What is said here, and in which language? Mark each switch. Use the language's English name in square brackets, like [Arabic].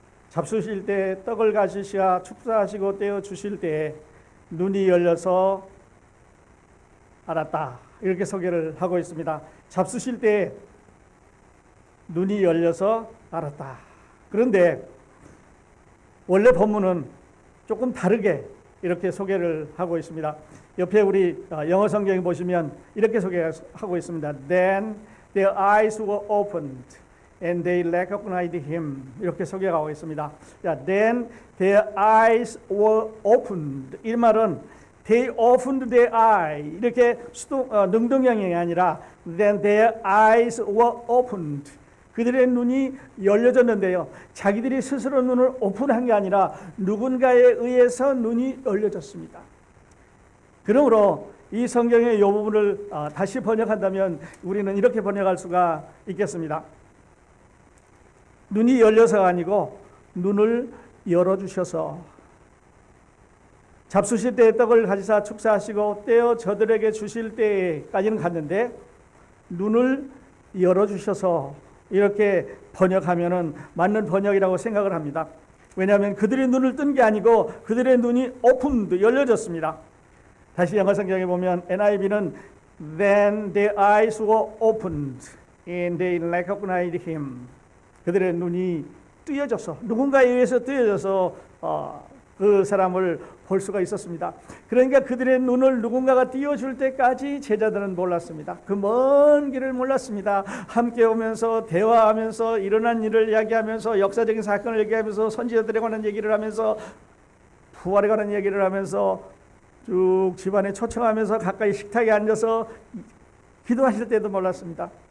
[Korean] 잡수실 때 떡을 가지시아 축사하시고 떼어 주실 때 눈이 열려서 알았다, 이렇게 소개를 하고 있습니다. 잡수실 때 눈이 열려서 알았다. 그런데 원래 본문은 조금 다르게 이렇게 소개를 하고 있습니다. 옆에 우리 영어 성경에 보시면 이렇게 소개하고 있습니다. [English] Then their eyes were opened and they recognized him. [Korean] 이렇게 소개하고 있습니다. [English] Then their eyes were opened. [Korean] 이 말은 [English] they opened their eye. [Korean] 이렇게 능동형이 아니라 [English] then their eyes were opened. [Korean] 그들의 눈이 열려졌는데요, 자기들이 스스로 눈을 오픈한 게 아니라 누군가에 의해서 눈이 열려졌습니다. 그러므로 이 성경의 이 부분을 다시 번역한다면 우리는 이렇게 번역할 수가 있겠습니다. 눈이 열려서가 아니고 눈을 열어주셔서, 잡수실 때에 떡을 가지사 축사하시고 떼어 저들에게 주실 때까지는 갔는데 눈을 열어주셔서, 이렇게 번역하면은 맞는 번역이라고 생각을 합니다. 왜냐하면 그들의 눈을 뜬 게 아니고 그들의 눈이 오픈드, 열려졌습니다. 다시 영어 성경에 보면 NIV는 [English] Then their eyes were opened and they recognized him. [Korean] 그들의 눈이 뜨여져서, 누군가에 의해서 뜨여져서 그 사람을 볼 수가 있었습니다. 그러니까 그들의 눈을 누군가가 띄워줄 때까지 제자들은 몰랐습니다. 그 먼 길을 몰랐습니다. 함께 오면서 대화하면서 일어난 일을 이야기하면서 역사적인 사건을 얘기하면서 선지자들에 관한 얘기를 하면서 부활에 관한 얘기를 하면서 쭉 집안에 초청하면서 가까이 식탁에 앉아서 기도하실 때도 몰랐습니다.